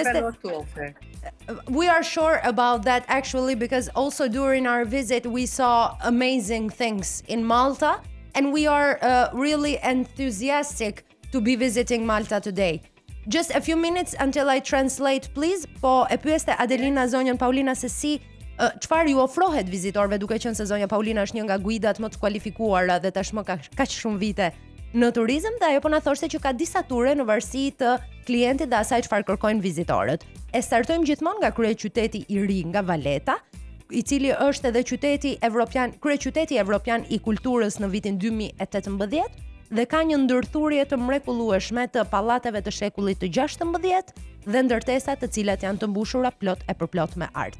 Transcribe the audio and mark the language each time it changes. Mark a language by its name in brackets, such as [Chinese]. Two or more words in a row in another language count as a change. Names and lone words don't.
[English] lot to offer. We are sure about that actually, because also during our visit we saw amazing things in Malta, and we are really enthusiastic to be visiting Malta today. Just a few minutes until I translate, please. [Albanian] Po e pyeste Adelina zonjën Paulina se si çfarë ju ofrohet vizitorëve, duke qenë se zonja Paulina është një nga guidat më të kualifikuara dhe tashmë ka kaq shumë vite në turizëm, dhe ajo po na thoshte që ka disa ture në varësi të klientit dhe asaj çfarë kërkojnë vizitorët. E startojmë gjithmonë nga kryeqyteti i ri, nga Valeta, i cili është edhe kryeqyteti evropian i kulturës në vitin 2018, dhe ka një ndërthurje të mrekullueshme të pallateve të shekullit të 16 dhe ndërtesa të cilat janë të mbushura plot e përplot me art.